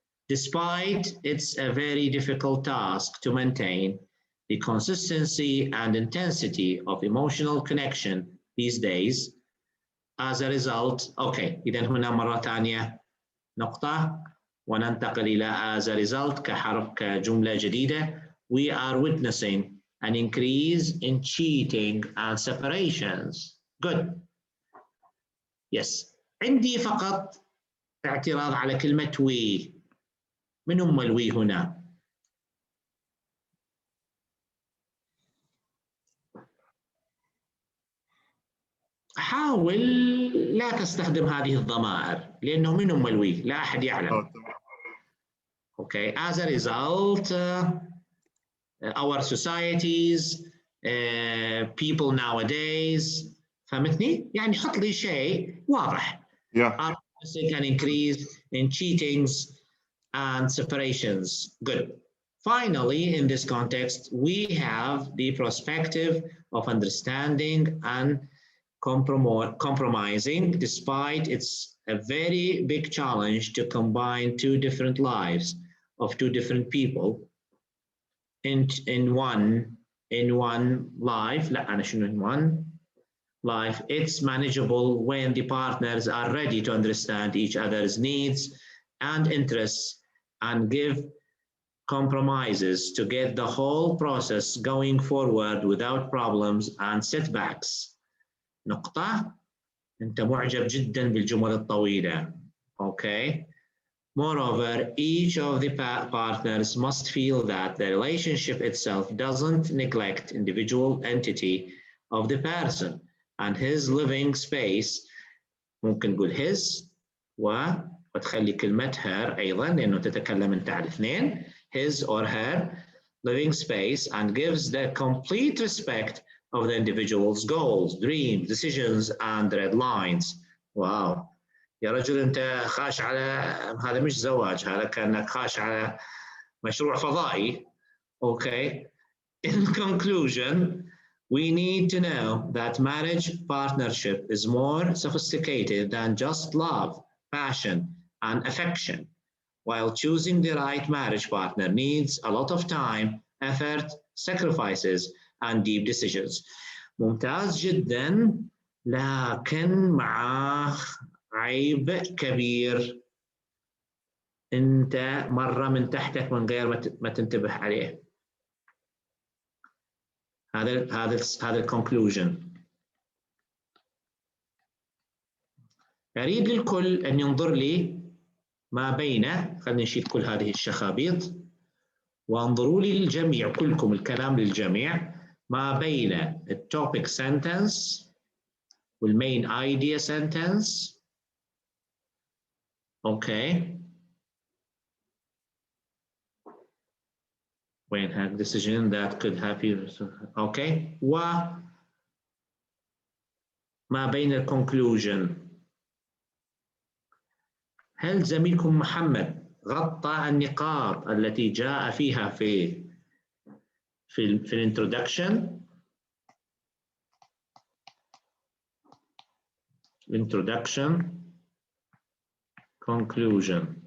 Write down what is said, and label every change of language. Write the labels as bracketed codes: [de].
[en] Despite it's a very difficult task to maintain the consistency and intensity of emotional connection these days. As a result, okay, [ar] إذا هنا مرة ثانية نقطة وننتقل إلى [en] as a result [ar] كجملة جديدة. [en] We are witnessing an increase in cheating and separations. Good. Yes. [ar] عندي فقط اعتراض على كلمة we. من هم الوي هنا؟ حاول لا تستخدم هذه الضمائر لأنه من هم الوي؟ لا أحد يعلم. [en] Okay. As a result, our societies, people nowadays. [ar] فهمتني؟ يعني حط لي شيء واضح. [en] Are witnessing an increase in cheatings and separations. Good. Finally, in this context, we have the perspective of understanding and compromising, despite it's a very big challenge to combine two different lives of two different people in one life. [ar] لا أنا شنو [en] in one life. It's manageable when the partners are ready to understand each other's needs and interests and give compromises to get the whole process going forward without problems and setbacks. [ar] نقطة. أنت معجب جدا بالجمل الطويلة. [en] Okay. Moreover, each of the partners must feel that the relationship itself doesn't neglect individual entity of the person and his living space. [ar] ممكن نقول his وتخلي كلمة her أيضا لأنه تتكلم أنت على الاثنين. [en] His or her living space and gives the complete respect of the individual's goals, dreams, decisions and red lines. [ar] واو يا رجل أنت خاش على هذا مش زواج، هذا كأنك خاش على مشروع فضائي. [en] Okay. In conclusion, we need to know that marriage partnership is more sophisticated than just love, passion and affection. While choosing the right marriage partner needs a lot of time, effort, sacrifices and deep decisions. [ar] ممتاز جدا، لكن معاه عيب كبير أنت مرة من تحتك من غير ما تنتبه عليه. هذا الكونكلوجن. أريد الكل أن ينظر لي ما بين، خلينا نشيل كل هذه الشخابيط وانظروا لي الجميع كلكم الكلام للجميع ما بين التوبيك سنتنس والمين ايديا سنتنس. اوكي وين هاك [en] decision that could have you. [ar] اوكي وما بين الكونكلوجن. هل زميلكم محمد غطى النقاط التي جاء فيها في الانترودكشن؟ introduction conclusion.